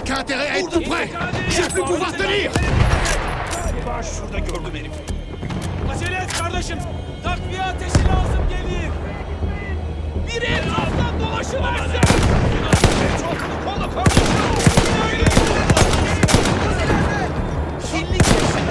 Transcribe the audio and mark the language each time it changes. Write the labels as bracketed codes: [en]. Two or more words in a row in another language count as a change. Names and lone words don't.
[fr] intérêt à être tout près. Je vais plus pouvoir tenir. [tr] Galiba şurada gördüm herifi. Acele et kardeşim. Takviye ateşi lazım gelir. Biri etraftan dolaşıversin. Kolu kardeşim. Kirlik içinde.